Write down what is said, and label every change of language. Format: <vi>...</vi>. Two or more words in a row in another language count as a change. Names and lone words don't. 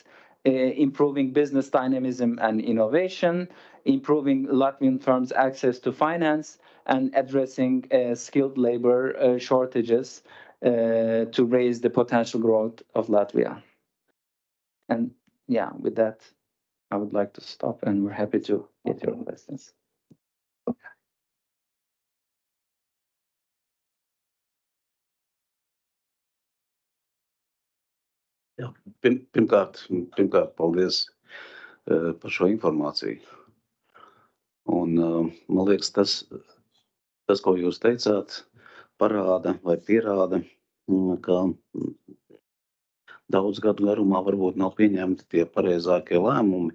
<en>Improving business dynamism and innovation, improving Latvian firms' access to finance, and addressing skilled labor shortages to raise the potential growth of Latvia. And with that, I would like to stop, and we're happy to get your questions.</en> <lv>Jā, pirmkārt, paldies par šo informāciju. Un, man liekas, tas, ko jūs teicāt, parāda vai pierāda, ka daudz gadu garumā varbūt nav pieņemti tie pareizākie lēmumi.</lv>